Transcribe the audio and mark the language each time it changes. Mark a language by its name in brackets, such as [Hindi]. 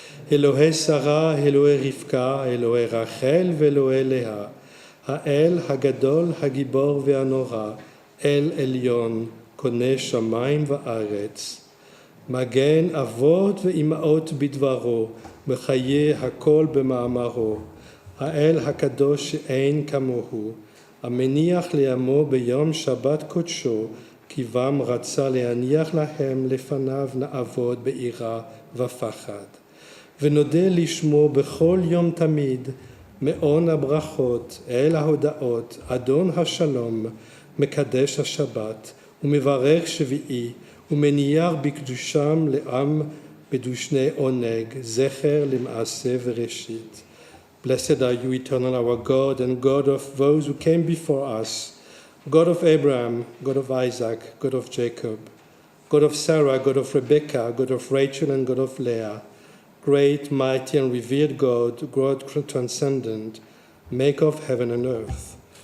[Hebrew] Elohei Sarah, Elohei Rivka, Elohei Rachel ve'Elohei Leah, Ha'el Hagadol Hagibor ve'Anora, El Elyon, Koneh Shamayim va'aretz, Magen Avot ve'Imaot bidvaro, Mechaye Hakol b'ma'amaro, Ha'el Hakadosh she'ein kamohu, המניח לעמו ביום שבת קודשו, כי בם רצה להניח להם לפניו נעבוד ביראה ופחד. ונודה לשמו בכל יום תמיד, מעון הברכות, אל ההודעות, אדון השלום, מקדש השבת, ומברך שביעי, ומניח בקדושם לעם בדושני עונג, זכר למעשה וראשית. [English] Blessed are you, eternal, our God, and God of those who came before us, God of Abraham, God of Isaac, God of Jacob, God of Sarah, God of Rebecca, God of Rachel, and God of Leah, great, mighty, and revered God, God transcendent, maker of heaven and earth.